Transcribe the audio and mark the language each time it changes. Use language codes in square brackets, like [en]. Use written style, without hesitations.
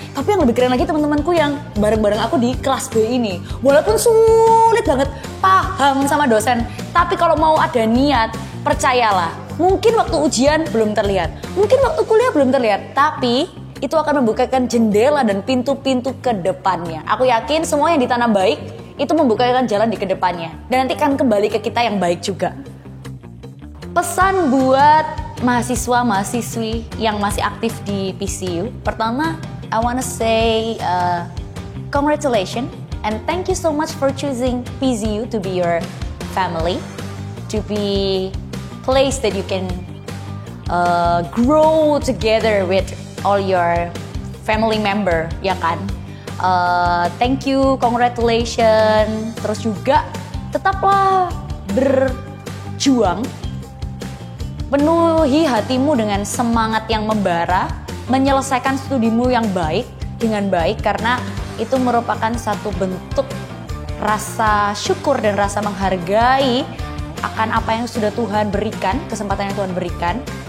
[id] Tapi yang lebih keren lagi teman-temanku yang bareng-bareng aku di kelas B ini, walaupun sulit banget paham sama dosen, tapi kalau mau ada niat, percayalah, mungkin waktu ujian belum terlihat, mungkin waktu kuliah belum terlihat, tapi itu akan membukakan jendela dan pintu-pintu ke depannya. Aku yakin semua yang ditanam baik itu membukakan jalan di kedepannya. Dan nanti akan kembali ke kita yang baik juga. Pesan buat mahasiswa-mahasiswi yang masih aktif di PCU. Pertama, [en] I wanna say congratulations and thank you so much for choosing PCU to be your family, to be place that you can grow together with all your family member, [id] ya kan? [en] Thank you, congratulations. [id] Terus juga tetaplah berjuang, penuhi hatimu dengan semangat yang membara, menyelesaikan studimu yang baik dengan baik, karena itu merupakan satu bentuk rasa syukur dan rasa menghargai akan apa yang sudah Tuhan berikan, kesempatan yang Tuhan berikan.